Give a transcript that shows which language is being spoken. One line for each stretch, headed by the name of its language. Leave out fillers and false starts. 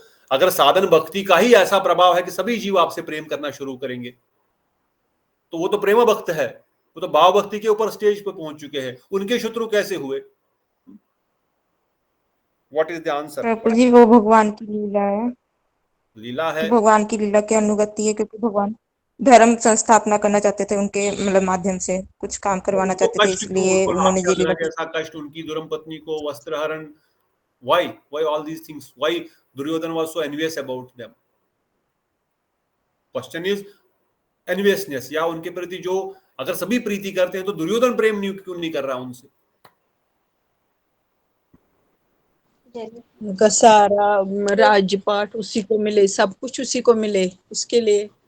Hindi: अगर साधन भक्ति का ही ऐसा प्रभाव है कि सभी जीव आपसे प्रेम करना शुरू करेंगे, तो वो तो प्रेम भक्त है, वो तो भाव भक्ति के ऊपर स्टेज पे पहुंच चुके हैं, उनके शत्रु कैसे हुए?
English: What is the answer?
Hindi: जी वो भगवान की लीला है, भगवान की लीला के अनुगत्य है, क्योंकि भगवान धर्म संस्थापना करना चाहते थे, उनके मतलब माध्यम से कुछ काम करवाना चाहते थे, इसलिए उन्होंने ये लीला ऐसा कष्ट, उनकी दुर्म पत्नी को वस्त्रहरण,
English: why all these things, why Duryodhana was so envious about them? Question is enviousness,
Hindi: या उनके प्रति जो अगर सभी प्रीति करते हैं तो दुर्योधन प्रेम क्यों नहीं कर रहा उनसे? उनका सारा राजपाट उसी को मिले, सब कुछ उसी को मिले, उसके लिए